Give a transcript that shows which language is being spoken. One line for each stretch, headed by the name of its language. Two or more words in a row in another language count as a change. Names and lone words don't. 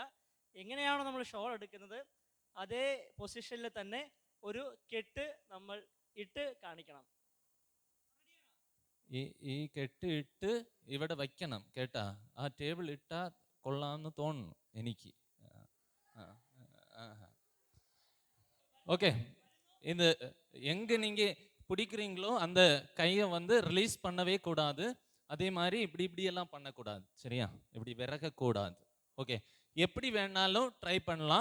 Malayalam: എങ്ങനെയാണോ നമ്മൾ ഷോൾ എടുക്കുന്നത് അതേ പൊസിഷനിൽ തന്നെ ഒരു കെട്ട് നമ്മൾ ഇട്ട് കാണിക്കണം. ഈ കെട്ട് ഇട്ട് ഇവിടെ വയ്ക്കണം കേട്ടാ. ആ ടേബിൾ ഇട്ടാ കൊള്ളാമെന്ന് തോന്നുന്നു എനിക്ക്.
Tamil: ஓகே, இந்த எங்கே நீங்கள் பிடிக்கிறீங்களோ அந்த கையை வந்து ரிலீஸ் பண்ணவே கூடாது. அதே மாதிரி இப்படியெல்லாம் பண்ணக்கூடாது சரியா? இப்படி விறகக்கூடாது. ஓகே, எப்படி வேணாலும் ட்ரை பண்ணலாம்.